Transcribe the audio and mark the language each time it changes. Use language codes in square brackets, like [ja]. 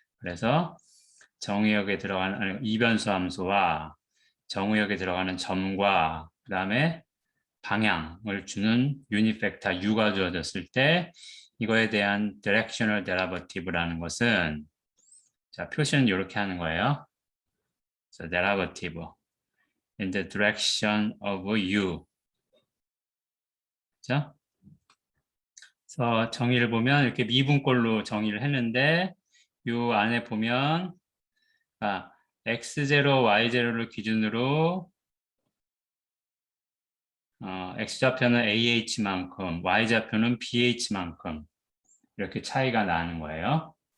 [ko] 그래서 정의역에 들어가는 이변수 함수와 정의역에 들어가는 점과 그 다음에 방향을 주는 유닛 벡터 U가 주어졌을 때 이거에 대한 directional derivative라는 것은 자, 표시는 이렇게 하는 거예요. [en] So, derivative in the direction of U. [ko] 그죠? 그래서 정의를 보면 이렇게 미분꼴로 정의를 했는데 이 안에 보면 x0, y0를 기준으로 x좌표는 ah만큼, y좌표는 bh만큼 이렇게 차이가 나는 거예요.